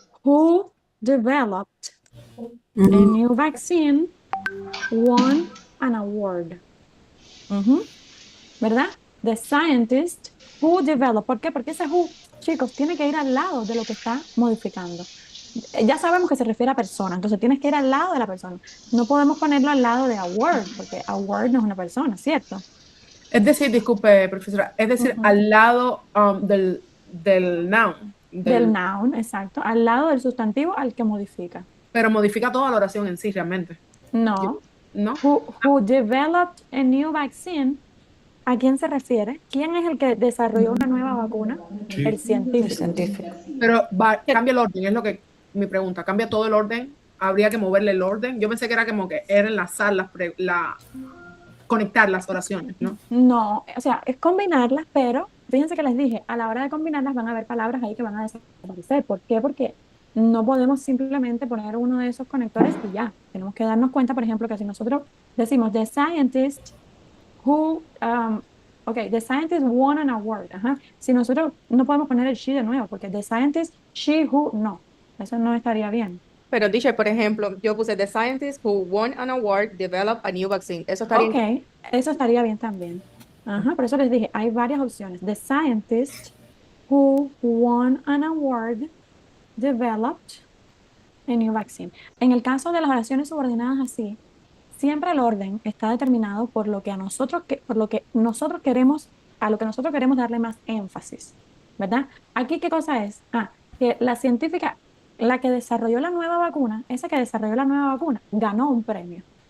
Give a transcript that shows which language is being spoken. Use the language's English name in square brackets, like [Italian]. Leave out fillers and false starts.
[English] who developed a new vaccine won an award. [Spanish] Ujú, ¿verdad? [English] The scientist who developed. [Spanish] ¿Por qué? Porque ese who, chicos, tiene que ir al lado de lo que está modificando. Ya sabemos que se refiere a persona, entonces tienes que ir al lado de la persona. No podemos ponerlo al lado de a word, porque a word no es una persona, ¿cierto? Es decir, disculpe, profesora, es decir, Ujú. al lado del noun, Del noun, exacto, al lado del sustantivo al que modifica. pero modifica toda la oración en sí, realmente. No. ¿No? [English] Who developed a new vaccine. [Spanish] ¿A quién se refiere? ¿Quién es el que desarrolló una nueva vacuna? El El científico. científico. Pero cambia el orden, es lo que mi pregunta. ¿Cambia todo el orden? ¿Habría que moverle el orden? Yo pensé que era como que era enlazar conectar las oraciones, ¿no? No, o sea, es combinarlas, pero fíjense que les dije, a la hora de combinarlas van a haber palabras ahí que van a desaparecer. ¿Por qué? Porque no podemos simplemente poner uno de esos conectores y ya. Tenemos que darnos cuenta, por ejemplo, que si nosotros decimos [English] the scientist who, the scientist won an award. [Spanish] Ajá. Si nosotros no podemos poner el she de nuevo, porque [English] the scientist, she who, [Spanish] no, eso no estaría bien. Pero, teacher, por ejemplo, yo puse [English] The scientist who won an award developed a new vaccine. [Spanish] Eso estaría Ok, eso estaría bien también. Ajá, por eso les dije, hay varias opciones. [English] The scientist who won an award developed a new vaccine. [Spanish] En el caso de las oraciones subordinadas así, siempre el orden está determinado por lo que a nosotros, por lo que nosotros queremos, a lo que nosotros queremos darle más énfasis, ¿verdad? Aquí, ¿qué cosa es? Que la científica, la que desarrolló la nueva vacuna, esa que desarrolló la nueva vacuna, ganó un premio.